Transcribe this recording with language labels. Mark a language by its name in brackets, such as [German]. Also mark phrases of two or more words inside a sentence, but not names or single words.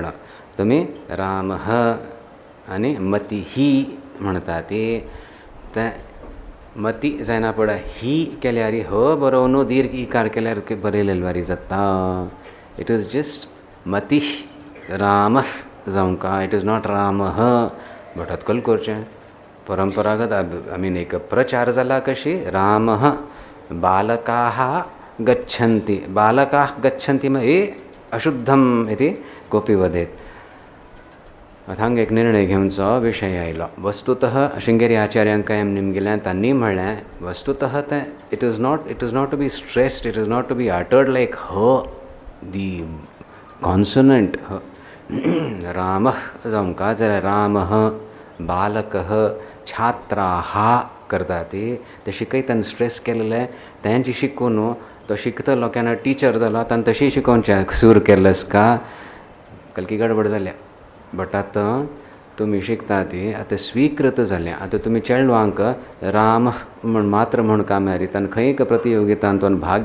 [Konkani] तुमी रामः आनी मतिही म्हणटा ती तें मती जायना पड ही केल्यार ह बरोवन दीर्घ इकार केल्यार बरयलेले वारी जाता [English] it is just [Konkani] मती रामः जावंका [English] it is not [Konkani] रामः बट अतकल करचें परंपरागत [English] I mean [Konkani] एक प्रचार जाला कशी [Sanskrit] रामः बालकाः गच्छन्ति बालकाः गच्छन्ति ए अशुद्धम् इति कोऽपि वदेत् [Konkani] हांगा एक निर्णय घेवचो विशय आयलो वस्तुतः शृंगेरी आचार्यांक निमगेल्या तांणी म्हणलें वस्तुतः तें [English] it is not to be stressed it is not to be uttered like h the consonant [Konkani] रामः जावंका जाल्यार [Sanskrit] रामः बालकः छात्राः [Konkani] करता ते शिकयतना स्ट्रेस केलेले तेंचे शिकून तो शिकतलो केन्ना टिचर जालो ताणें तशी शिकोवचें सूर केल्लेस का कलकी गडबड जाल्या बट आतां तुमी शिकता ती आतां स्वीकृत जालें आतां तुमी चेडवांक राम म्हण मात्र म्हण काम्यारी ताणें खंय एक प्रतियोगितांत तो भाग